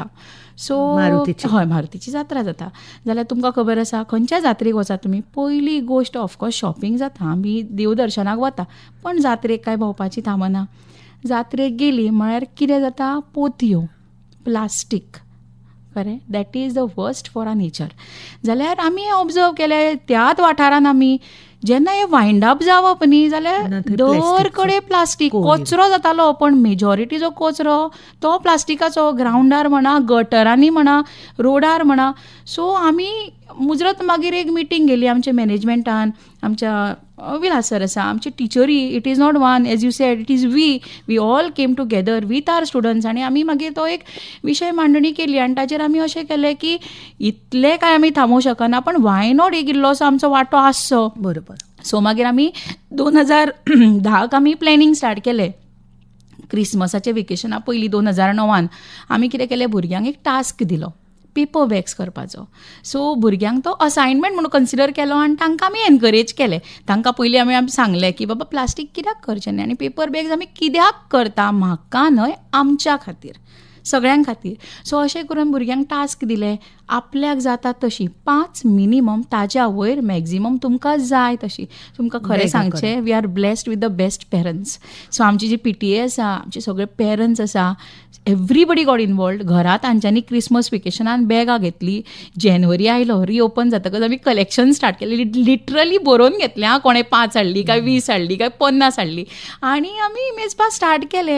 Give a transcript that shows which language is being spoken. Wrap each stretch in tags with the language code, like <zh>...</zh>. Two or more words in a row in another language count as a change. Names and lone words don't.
<kok>सो हय, मारुतीची जात्रा जाता. जाल्यार तुमकां खबर आसा, खंयच्या जात्रेक वचात तुमी, पयली गोश्ट</kok> <en>of course</en> <kok>शॉपिंग जाता, आमी देवदर्शनाक वता, पण जात्रेक काय भोंवपाची थांबना. जात्रेक गेली म्हळ्यार कितें जाता, पोतयो, प्लास्टीक. खरें,</kok> <en>That is the worst for our nature.</en> <kok>जाल्यार आमी ऑब्जर्व केलें त्याच वाठारान आमी जेन्ना हे</kok> <en>wind up</en> <kok>जावप न्ही, जाल्यार दर कडेन प्लास्टीक कचरो जातालो. पण मेजॉरिटी जो कचरो तो प्लास्टिकाचो, ग्रावंडार म्हणा, गटरांनी म्हणा, रोडार म्हणा. सो आमी मुजरत मागीर एक मिटींग गेली आमच्या मॅनेजमेंटान, आमच्या विलास सर आसा, आमचे टिचरी.</kok> <en>It is not one, as you said, it is we all came together with our students.</en> <kok>आनी आमी मागीर तो एक विशय मांडणी केली आनी ताचेर आमी अशें केलें की इतले काय आमी थांबूंक शकना, पण</kok> <en>why not</en> <kok>एक इल्लोसो आमचो वांटो आसचो. बरोबर. सो मागीर आमी 2010 आमी</kok> <en>planning start</en> <kok>केलें. क्रिसमसाचे वेकेशना पयलीं 2009 आमी कितें केलें, भुरग्यांक एक टास्क दिलो,</kok> <en>paper bags</en> <kok>करपाचो. सो भुरग्यांक तो असायनमेंट म्हणून कन्सिडर केलो आनी तांकां आमी एनकरेज केलें. तांकां पयलीं आमी सांगलें की बाबा प्लास्टीक कित्याक करचें न्ही, आनी</kok> <en>paper bags</en> <kok>आमी कित्याक करता, म्हाका न्हय, आमच्या खातीर, सगळ्यां खातीर. सो अशें करून भुरग्यांक टास्क दिलें, आपल्याक जाता तशी 5 मिनिमम, ताच्या वयर मॅक्झिमम तुमकां जाय तशी. तुमकां खरें सांगचें,</kok> <en>We are blessed with the best parents.</en> <kok>सो आमची जी PTA आसा, आमचे सगळे पेरंट्स आसा,</kok> <en>everybody got involved.</en> <kok>घरांत तांच्यांनी क्रिसमस वेकेशनान बॅगां घेतली. जानेवारी आयलो, रिओपन जातकच आमी कलेक्शन स्टार्ट केलें. लिटरली बरोवन घेतलें, हां, कोणें 5 हाडली काय 20 हाडली काय 50 हाडली, आनी आमी मेजपाक स्टार्ट केलें.</kok>